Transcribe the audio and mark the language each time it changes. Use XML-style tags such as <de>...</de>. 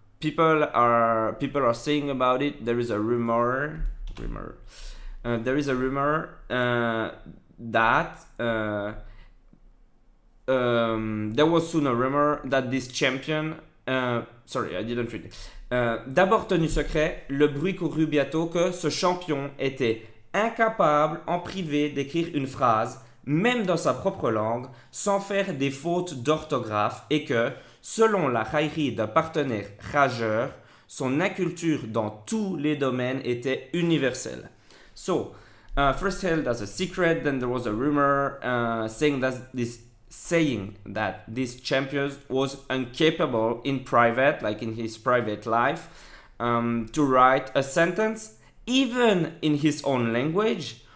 <en>People are saying about it, there is a rumor, there is a rumor that there was soon a rumor that this champion, sorry, I didn't read it.</en> <fr>D'abord tenu secret, le bruit courut bientôt que ce champion était incapable en privé d'écrire une phrase, même dans sa propre langue, sans faire des fautes d'orthographe et que, selon la raillerie d'un partenaire rageur, son inculture dans tous les domaines était universelle.</fr> <en>So, first held as a secret, then there was a rumor saying that this champion was incapable in private, like in his private life, to write a sentence, even in his own language,</en>